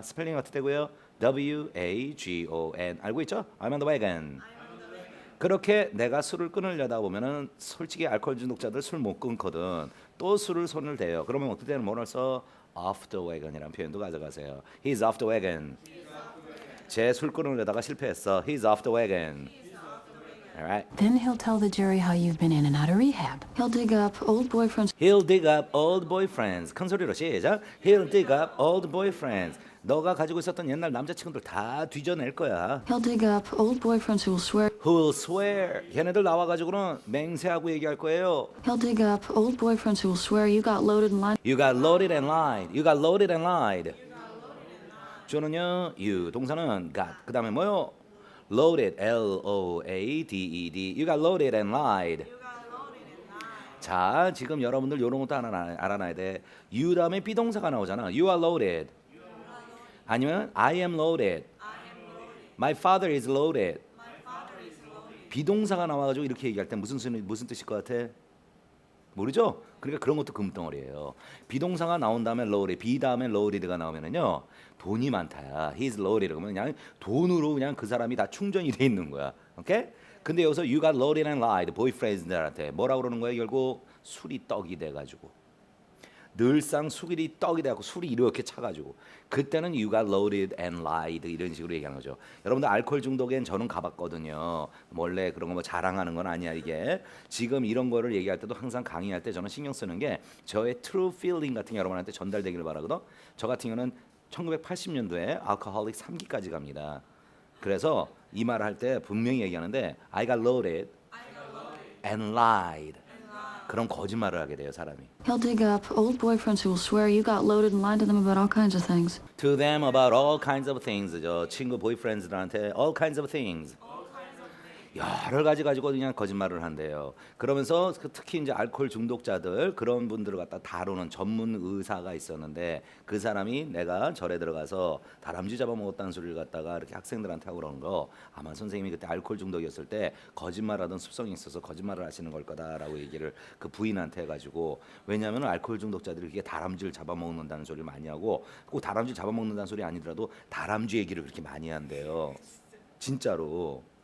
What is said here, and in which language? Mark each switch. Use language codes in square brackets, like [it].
[ko] 스펠링 어떻게 되고요? W-A-G-O-N. 알고 있죠? [en] I'm on the wagon. [ko] 그렇게 내가 술을 끊으려다 보면은 솔직히 알코올 중독자들 술 못 끊거든. 또 술을 손을 대요. 그러면 어떨 때는 뭐를 써? [en] off the wagon [ko] 이라는 표현도 가져가세요. [en] He's off the wagon. [ko] 제 술 끊으려다가 실패했어. [en] He's off the wagon. Alright. Then he'll tell the jury how you've been in and out of rehab. He'll dig up old boyfriends. He'll dig up old boyfriends. [ko] 큰 소리로 시작. [en] He'll dig up old boyfriends. [ko] 너가 가지고 있었던 옛날 남자친구들 다 뒤져낼 거야. [en] He'll dig up old boyfriends who will swear. Who'll swear. [ko] 걔네들 나와가지고는 맹세하고 얘기할 거예요. [en] He'll dig up old boyfriends who will swear you got loaded and lied. You got loaded and lied. You got loaded and lied. [ko] 주어는요, [en] you. [ko] 동사는 [en] got. [ko] 그 다음에 뭐요? [en] Loaded, L-O-A-D-E-D. You got loaded and lied. [ko] 자, 지금 여러분들 이런 것도 알아놔야 돼. You 다음에 비동사가 나오잖아. [en] You are loaded. [ko] 아니면 [en] I am loaded. My father is loaded. [ko] 비동사가 나와가지고 이렇게 얘기할 때 무슨 뜻일 것 같아? 모르죠? 그러니까 그런 것도 금덩어리예요. 비동사가 나온 다음에 loaded, 비 다음에 loaded가 나오면은요 돈이 많다야. [en] He's loaded [ko] 그러면 그냥 돈으로 그냥 그 사람이 다 충전이 돼 있는 거야. 오케이? 근데 여기서 [en] you got loaded and lied [ko] boyfriends들한테 뭐라고 그러는 거야? 결국 술이 떡이 돼가지고 늘상 술이 떡이 돼갖고 술이 이렇게 차가지고 그때는 [en] you got loaded and lied [ko] 이런 식으로 얘기하는 거죠. 여러분들 알코올 중독엔 저는 가봤거든요. 원래 그런 거 뭐 자랑하는 건 아니야 이게. 지금 이런 거를 얘기할 때도 항상 강의할 때 저는 신경 쓰는 게 저의 [en] true feeling [ko] 같은 게 여러분한테 전달되기를 바라거든. 저 같은 경우는 1980년도에 알코홀릭 3기까지 갑니다. 그래서 이 말을 할 때 분명히 얘기하는데 [en] I got loaded and lied. [ko] 그런 거짓말을 하게 돼요, 사람이. [en] He'll dig up old boyfriends who will swear you got loaded and lied to them about all kinds of things. To them about all kinds of things. [ko] 저 친구 보이프렌드들한테 [en] all kinds of things. [ko] 여러 가지 가지고 그냥 거짓말을 한대요. 그러면서 특히 이제 알코올 중독자들 그런 분들을 갖다 다루는 전문 의사가 있었는데 그 사람이 내가 절에 들어가서 다람쥐 잡아먹었다는 소리를 갖다가 이렇게 학생들한테 하고 그러는 거 아마 선생님이 그때 알코올 중독이었을 때 거짓말하던 습성이 있어서 거짓말을 하시는 걸 거다라고 얘기를 그 부인한테 해가지고 왜냐하면 알코올 중독자들이 그게 다람쥐를 잡아먹는다는 소리를 많이 하고 꼭 다람쥐 잡아먹는다는 소리 아니더라도 다람쥐 얘기를 그렇게 많이 한대요. 진짜로.